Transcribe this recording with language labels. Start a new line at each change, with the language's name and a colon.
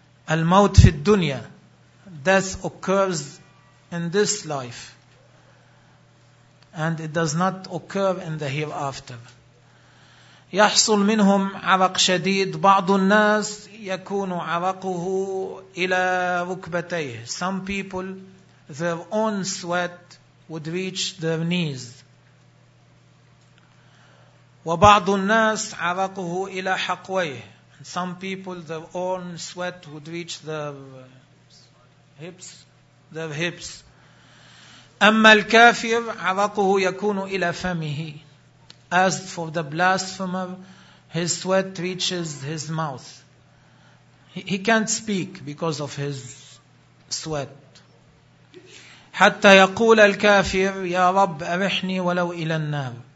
Arabic: الموت في الدنيا,
English: death occurs in this life and it does not occur in the hereafter.
Arabic: يحصل منهم عرق شديد, بعض الناس يكون عرقه إلى ركبتيه.
English: Some people, their own sweat would reach their knees.
Arabic: وبعض الناس عرقه إلى حقويه.
English: Some people, their own sweat would reach their hips.
Arabic: أما الكافر عرقه يكون إلى فمه.
English: As for the blasphemer, his sweat reaches his mouth. He can't speak because of his sweat.
Arabic: حتى يقول الكافر يا رب أرحني ولو إلى النار.